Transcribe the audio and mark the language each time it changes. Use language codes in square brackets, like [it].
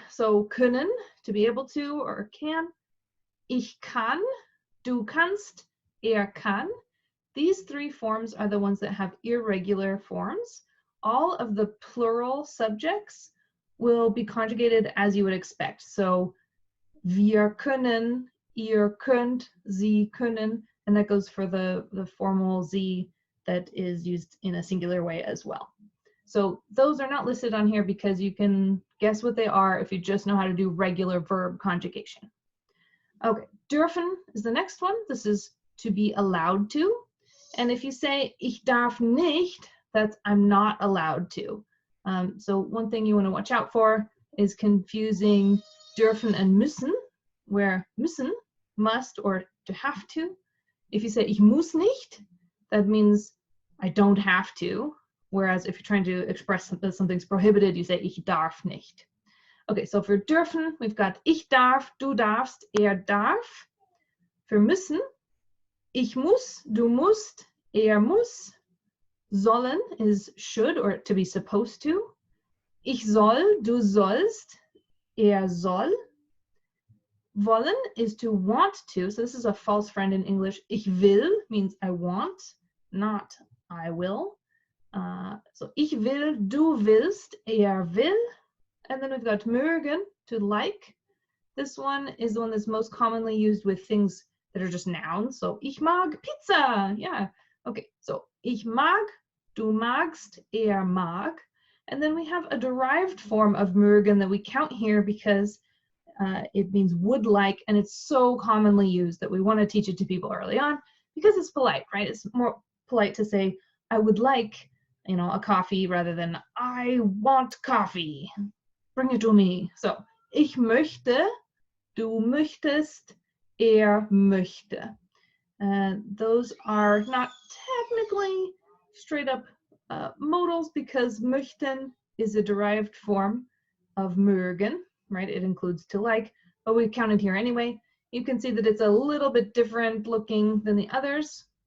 [en] So können, to be able to or can. [de] Ich kann, du kannst, kann. [en] These 3 forms are the ones that have irregular forms. All of the plural subjects will be conjugated as you would expect. So [de] wir können, ihr könnt, sie können, [en] and that goes for the formal sie that is used in a singular way as well. So those are not listed on here because you can guess what they are if you just know how to do regular verb conjugation. Okay, dürfen is the next one. This is to be allowed to. And if you say [de] ich darf nicht, [en] that's I'm not allowed to. So one thing you want to watch out for is confusing dürfen and müssen, where müssen, must, or to have to. If you say [de] ich muss nicht, [en] that means I don't have to. Whereas if you're trying to express that something's prohibited, you say [de] ich darf nicht. [en] Okay, so for [de] dürfen, [en] we've got [de] ich darf, du darfst, darf. For müssen, ich muss, du musst, muss. [en] Sollen is should or to be supposed to. [de] Ich soll, du sollst, soll. [en] Wollen is to want to. So this is a false friend in English. [de] Ich will [en] means I want, not I will. So [de] ich will, du willst, will. [en] And then we've got mögen, to like. This one is the one that's most commonly used with things that are just nouns. [de] So ich mag Pizza. [en] Yeah. Okay. [de] So ich mag, du magst, mag. [en] And then we have a derived form of mögen that we count here because it means would like, and it's so commonly used that we want to teach it to people early on because it's polite, right? It's more polite to say, I would like, a coffee rather than I want coffee. Bring it to me. [de] So, ich möchte, du möchtest, möchte. [en] Those are not technically straight up modals because möchten is a derived form of mögen, right? It includes to like, but we counted here anyway. You can see that it's a little bit different looking than the others.